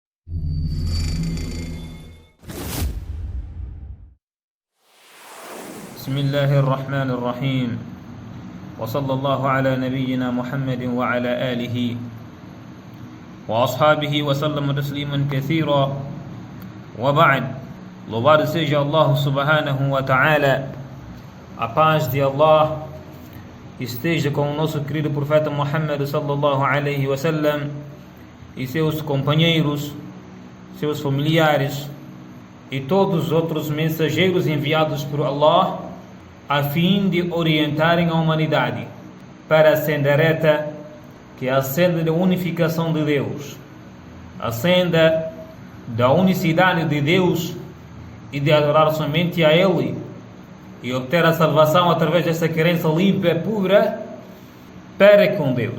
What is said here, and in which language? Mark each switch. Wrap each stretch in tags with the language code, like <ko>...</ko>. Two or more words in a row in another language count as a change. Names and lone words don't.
<ar>بسم الله الرحمن الرحيم وصلى الله على نبينا محمد وعلى آله وأصحابه وسلم تسليما كثيرا وبعد.</ar> <pt>Louvado seja Allah</pt> <ar>سبحانه وتعالى,</ar> <pt>a paz de Allah esteja com o nosso querido profeta Muhammad</pt> <ar>صلى الله عليه</ar> <pt>wasallam e seus companheiros, seus familiares e todos os outros mensageiros enviados por Allah a fim de orientarem a humanidade para a senda reta, que é a senda da unificação de Deus, a senda da unicidade de Deus e de adorar somente a Ele e obter a salvação através dessa crença limpa e pura para com Deus.</pt>